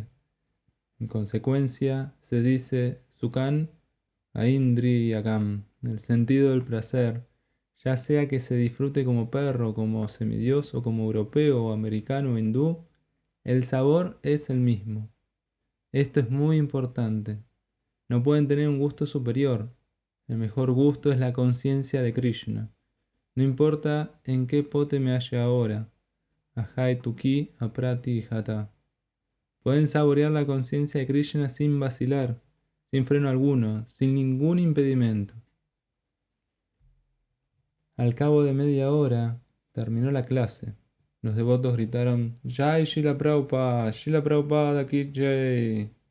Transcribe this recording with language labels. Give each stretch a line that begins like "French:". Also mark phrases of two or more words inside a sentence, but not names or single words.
Spanish: En consecuencia, se dice
Sanskrit: सुखम् ऐन्द्रियकम्,
Spanish: el sentido del placer, ya sea que se disfrute como perro, como semidios o como europeo o americano o hindú, el sabor es el mismo. Esto es muy importante. No pueden tener un gusto superior. El mejor gusto es la conciencia de Krishna. No importa en qué pote me halle ahora. Ajay tuki aprati jata. Pueden saborear la conciencia de Krishna sin vacilar, sin freno alguno, sin ningún impedimento. Al cabo de media hora, terminó la clase. Los devotos gritaron,
Hindi: जय श्रील प्रभुपाद की जय.